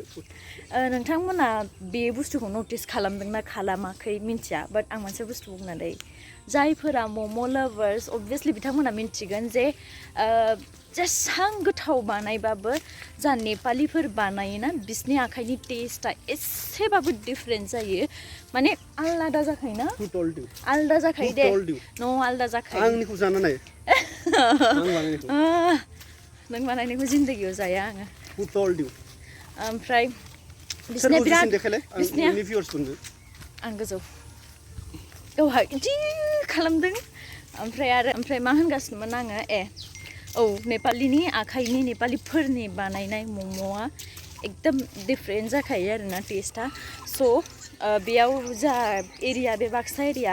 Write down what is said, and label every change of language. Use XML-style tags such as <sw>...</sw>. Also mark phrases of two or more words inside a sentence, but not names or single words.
<brx>नोंथांमोना बे बुस्थुखौ नटिस खालामदोंना खालामाखै मिन्थिया बाट आं मोनसे बुस्थु बुंनानै जायफोरा मम' लाभार्स अबभियासलि बिथांमोना मिन्थिगोन जे जेसां गोथाव बानायबाबो जा नेपालिफोर बानायोना बिसनि आखाइनि टेस्टआ एसेबाबो डिफरेन्ट जायो माने आलादा जाखायोना आलादा जाखायो दे न' आलादा जाखायो आंनिखौ जाना नाय नों बानायनायखौ जिन्दगियाव जाया आङो</brx> <en>Who told you?</en> <brx>ओमफ्राय बिसोरना सोरखौ बिराद जिसिन देखायलाय बिसोरनिया आंनि भिउअर्सफोरनो आं गोजौ गावहा इदि खालामदों ओमफ्राय मा होनगासिनोमोन आङो औ नेपालिनि आखाइनि नेपालिफोरनि बानायनाय मम'आ एकदम डिफरेन्ट जाखायो आरोना टेस्टआ स' बेयाव जा एरिया बे बाक्सा एरिया</brx>